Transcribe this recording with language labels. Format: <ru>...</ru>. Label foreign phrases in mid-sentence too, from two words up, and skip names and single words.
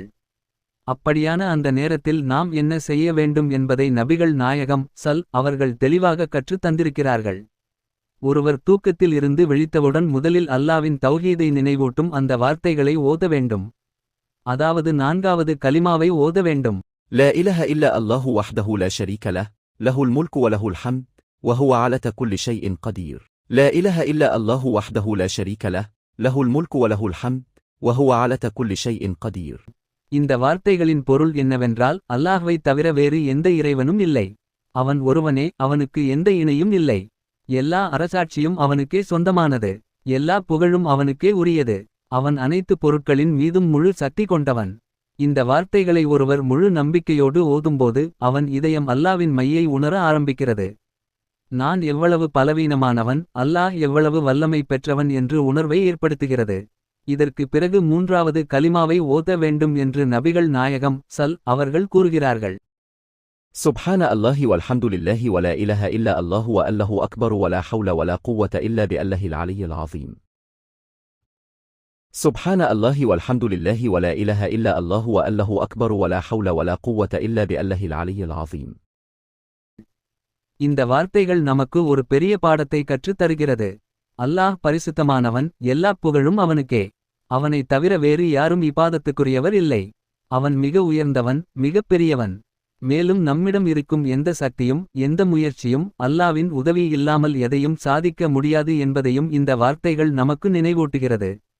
<ta>அப்படியான அந்த நேரத்தில் நாம் என்ன செய்ய வேண்டும் என்பதை நபிகள் நாயகம் அவர்கள் தெளிவாக கற்றுத் தந்திருக்கிறார்கள். ஒருவர் தூக்கத்தில் இருந்து விழித்தவுடன் முதலில் அல்லாவின் தௌஹீதை நினைவூட்டும் அந்த வார்த்தைகளை ஓத வேண்டும். அதாவது 4வது கலிமாவை ஓத வேண்டும்.</ta> <ar>لا إله إلا الله وحده لا شريك له له الملك وله الحمد وهو على كل شيء قدير. لا إله إلا الله وحده لا شريك له له الملك وله الحمد وهو على كل شيء قدير.</ar> <ta>இந்த வார்த்தைகளின் பொருள் என்னவென்றால், அல்லாஹ்வை தவிர வேறு எந்த இறைவனும் இல்லை. அவன் ஒருவனே, அவனுக்கு எந்த இணையும் இல்லை. எல்லா அரசாட்சியும் அவனுக்கே சொந்தமானது. எல்லா புகழும் அவனுக்கே உரியது. அவன் அனைத்து பொருட்களின் மீதும் முழு சக்தி கொண்டவன். இந்த வார்த்தைகளை ஒருவர் முழு நம்பிக்கையோடு ஓதும்போது அவன் இதயம் அல்லாவின் மையை உணர ஆரம்பிக்கிறது. நான் எவ்வளவு பலவீனமானவன், அல்லாஹ் எவ்வளவு வல்லமை பெற்றவன் என்று உணர்வை ஏற்படுத்துகிறது. இதற்கு பிறகு 3வது கலிமாவை ஓத வேண்டும் என்று நபிகள் நாயகம் அவர்கள் கூறுகிறார்கள்.</ta> <ar>سبحان الله والحمد لله ولا إله إلا الله والله أكبر ولا حول ولا قوة إلا بالله العلي العظيم. سبحان الله والحمد لله ولا إله إلا الله والله أكبر ولا حول ولا قوة إلا بالله العلي العظيم.</ar> <ta>இந்த வார்த்தைகள் நமக்கு ஒரு பெரிய பாடத்தை கற்றுத் தருகிறது. அல்லாஹ் பரிசுத்தமானவன், எல்லா புகழும் அவனுக்கே. அவனை தவிர வேறு யாரும் இபாதத்துக்குரியவர் இல்லை. அவன் மிக உயர்ந்தவன், மிகப் பெரியவன். மேலும் நம்மிடம் இருக்கும் எந்த சக்தியும், எந்த முயற்சியும் அல்லாவின் உதவி இல்லாமல் எதையும் சாதிக்க முடியாது என்பதையும் இந்த வார்த்தைகள் நமக்கு நினைவூட்டுகிறது.</ta>